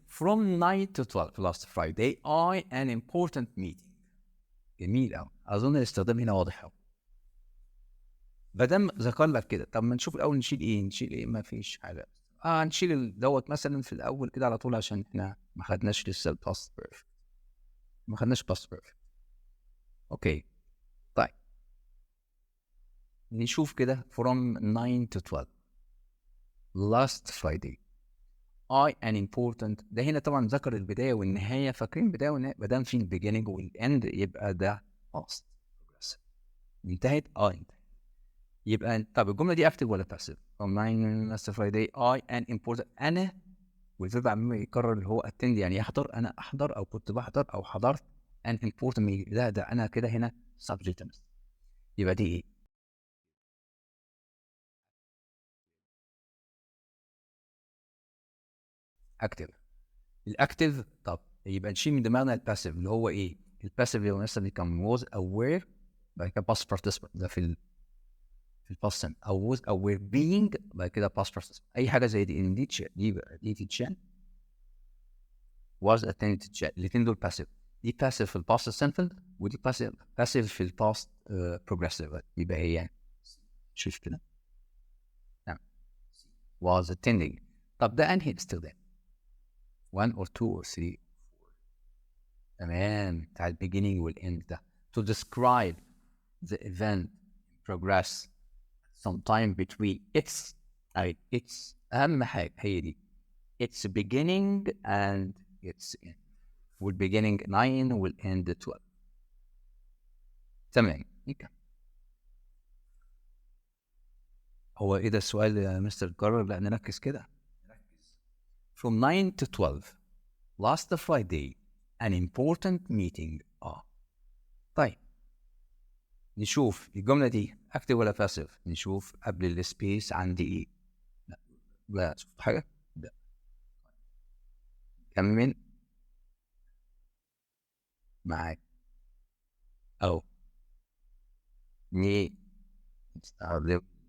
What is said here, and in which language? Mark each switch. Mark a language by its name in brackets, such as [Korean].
[English] From 9 to 12 last Friday I an important meeting. [Arabic] جميل قوي، اظن الاستخدام هنا واضح قوي. بدل ذكر لك كده، طب ما نشوف الاول نشيل ايه؟ نشيل ايه؟ ما فيش حاجه. نشيل دوت مثلا في الاول كده على طول عشان احنا ما خدناش لسه الباست بيرفكت، ما خدناش باست بيرفكت. اوكي، طيب نشوف كده from 9 to 12 last Friday I an important. ده هنا طبعا ذكر البدايه والنهايه. فاكرين البدايه والنهايه؟ ما دام في البيجيننج والاند يبقى ده past انتهت. انتهت. يبقى طب الجمله دي اكتف ولا باسيف؟ from 9 last Friday I an important. انا والفيرب عمال يكرر اللي هو attend يعني يحضر. انا احضر او كنت بحضر او حضرت an important meeting. ده انا كده هنا subject. يبقى دي ايه؟ اكتف. الاكتف. طب يبقى نشيل من دماغنا الباسيف اللي هو ايه؟ الباسيف اللي هو مثلا كان was aware بعد كده past participle ده في الباست سن، او was aware being بعد كده past participle. اي حاجه زي دي ان دي بقى دي تتشال was attended تتشال. الاثنين دول باسيف. دي باسيف في الباست سمبل ودي باسيف في الباست بروجريسيف. يبقى هي يعني شوف كده. [English] نعم، was attending. [Arabic] طب ده انهي استخدام؟ 1 or 2 or 3؟ تمام، بتاع البيجينينج والاند ده. [English] to describe the event progress sometime between its اهم حاجه هي دي its beginning and its end. [Arabic] والbeginning 9 والend 12. تمام. هو ايه ده السؤال يا مستر كرر؟ لا نركز كده. [English] from 9 to 12 last Friday an important meeting. [Arabic] طيب نشوف الجملة دي اكتف ولا باسيف. نشوف قبل السبيس عندي ايه. لا شفت حاجة؟ لا. كمل معاك او ني استخدم.